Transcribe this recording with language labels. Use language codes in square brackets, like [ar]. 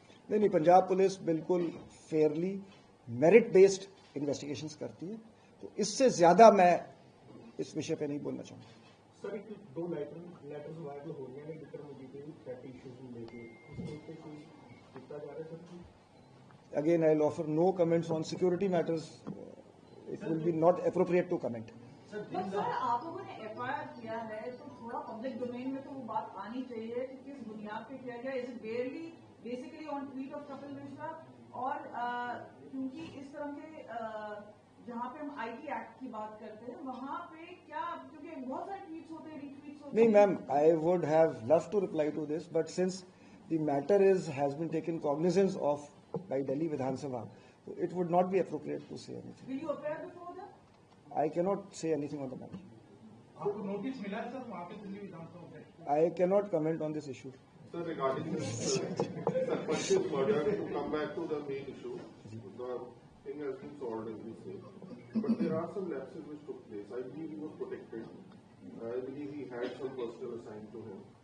[hi] नहीं, पंजाब पुलिस बिल्कुल Fairlie merit based investigations करती है, तो इससे ज्यादा मैं इस विषय पे नहीं बोलना चाहूँगा। सर, एक दो लेटर्स वायरल हो रहे हैं विक्रम मोदी के थ्रेट इश्यूज को लेके, उसके ऊपर कोई कितना जा रहा है sir? [en] Again, I'll offer no comments on security matters. It will be not appropriate to comment. [hi] But sir, आप लोगों ने एफआईआर किया है तो थोड़ा पब्लिक डोमेन में तो वो बात आनी चाहिए कि किस बुनियाद पे किया गया। [en] is it barely basically on tweet of [hi] Kapil Mishra, और क्योंकि इस तरह के जहाँ पे हम आईटी एक्ट की बात करते हैं वहाँ पे क्या, क्योंकि बहुत सारे ट्वीट्स होते हैं, रीट्वीट्स होते हैं। नहीं ma'am, [en] I would have loved to reply to this, but since the matter has been taken cognizance of by Delhi Vidhan Sabha, so it would not be appropriate to say anything. Will you appear before them? I cannot say anything on the matter. [hi] आपको notice मिला है sir वहाँ पे दिल्ली विधानसभा में? [en] I cannot comment on this issue. Sir, regarding this Sarpanch's murder, to come back to the main issue, the thing has been solved, as we say. But there are some lapses which took place. I believe he was protected. I believe he had some personnel assigned to him.